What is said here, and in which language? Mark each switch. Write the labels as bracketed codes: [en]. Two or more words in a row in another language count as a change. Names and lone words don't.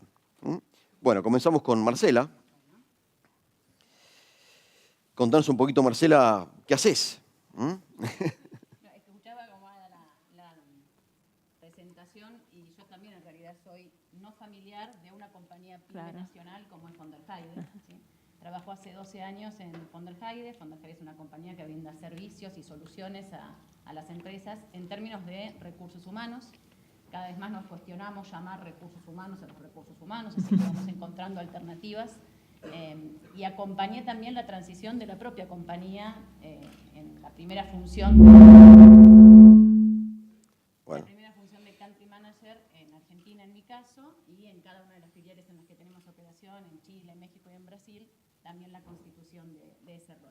[es] Bueno, comenzamos con Marcela. Contanos un poquito, Marcela, ¿qué haces? Escuchaba como la presentación y yo también en realidad soy no familiar de una compañía pyme nacional como es von der Heide. ¿Sí? Trabajo hace 12 años en von der Heide. Von der Heide es una compañía que brinda servicios y soluciones a las empresas en términos de recursos humanos. Cada vez más nos cuestionamos llamar recursos humanos a los recursos humanos, así que vamos encontrando alternativas. Y acompañé también la transición de la propia compañía en la primera función de [en] country manager [es] en Argentina en mi caso, y en cada una de las filiales en las que tenemos operación, en Chile, en México y en Brasil, también la constitución de ese rol.